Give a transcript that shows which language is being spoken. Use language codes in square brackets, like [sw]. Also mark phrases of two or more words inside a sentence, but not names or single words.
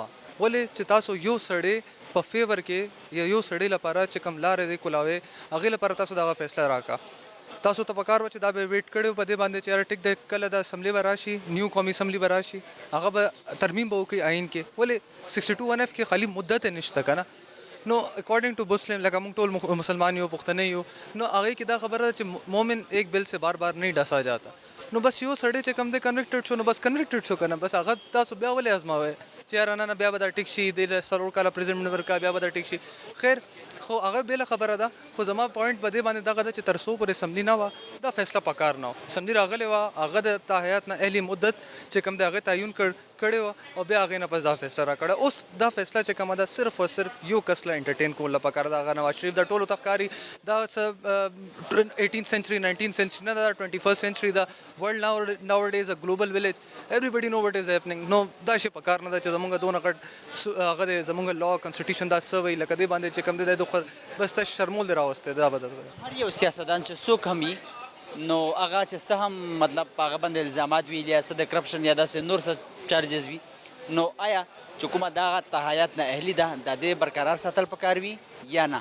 [ps] ولې چې تاسو یو سړی په فیور کې یا یو سړی لپاره چې کوم لارې دی کولاوې هغې لپاره تاسو دغه فیصله راکړه. تاسو ته پکار وه چې دا به ویټ کړی په دې باندې چې یاره ټیک دی کله د اسمبلی به راشي نیو قومي اسمبلی به راشي هغه به ترمیم به وکړي آئین کې. ولې 62(1)F کې خالي مدت یې نشته که نه. نو [en] according to Muslim [ps] لکه موږ ټول مسلمان یو پښتنه یو نو هغې کې دا خبره ده چې [ur] مومن ایک بل سے بار بار نہیں ڈسا جاتا. [ps] نو بس یو سړی چې کوم دی کنوکټډ شو نو بس کنوکټډ شو که نه بس هغه تاسو بیا ولې ازماوئ چې یاره نه بیا به دا ټیک شي د 4 کاله پرزیډنټ ورکړه بیا به دا ټیک شي. خیر خو هغه بېله خبره ده خو زما پوینټ په دې باندې دغه ده چې تر څو پورې اسمبلی نه وه دا فیصله پکار نه وه. اسمبلی راغلې وه هغه د تحایات نااهلي مدت چې کوم دی هغې تعین کړی وه او بیا هغې نه پس دا فیصله راکړه. اوس دا فیصله چې کومه ده صرف او صرف یو کس له انټرټین کول له پکار ده هغه نواز شریف د ټولو ته ښکاري دا څه [en] 18th century 19th century [ps] نه ده [en] 21st century [ps] ده. [en] world nowadays a global village everybody know what is happening. [ps] نو دا شی پکار نه ده چې زمونږ دونه غټ هغه دی زمونږ لا کنسټیټیوشن دا څه وایي لکه دې باندې چې کوم دی دا بس ته شرمول دی راوستی دا به هر یو سیاستدان چې څوک هم وي نو هغه چې څه هم مطلب په هغه باندې الزامات وي یا څه د کرپشن یا داسې نور څه چارجز وي نو آیا چې کومه دغه تحایات نااهلي ده د دې برقرار ساتل پکار وي یا نه؟